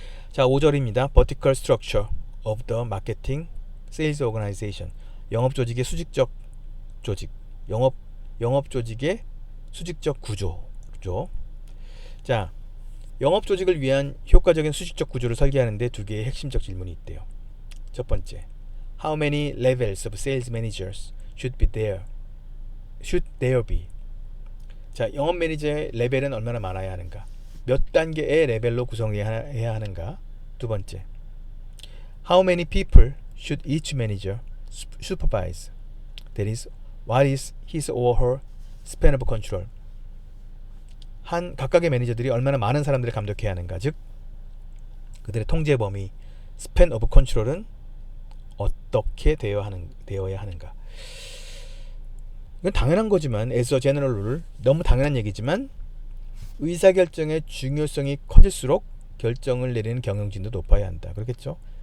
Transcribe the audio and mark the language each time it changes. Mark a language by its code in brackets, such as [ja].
[ko] 자, 5절입니다. [en] Vertical Structure of the Marketing Sales Organization. [ko] 영업 조직의 수직적 조직. 영업 조직의 수직적 구조죠. 자, 영업 조직을 위한 효과적인 수직적 구조를 설계하는데 두 개의 핵심적 질문이 있대요. 첫 번째, [en] How many levels of sales managers should there be? [ko] 자, 영업 매니저의 레벨은 얼마나 많아야 하는가? 몇 단계의 레벨로 구성해야 하는가? 두 번째, [en] How many people should each manager supervise? That is, what is his or her span of control? [ko] 각각의 매니저들이 얼마나 많은 사람들을 감독해야 하는가? 즉, 그들의 통제 범위, [en] span of control [ko] 은 어떻게 되어야 하는가? 이건 당연한 거지만 [en] as a general rule, [ko] 너무 당연한 얘기지만 의사결정의 중요성이 커질수록 결정을 내리는 경영진도 높아야 한다. 그렇겠죠?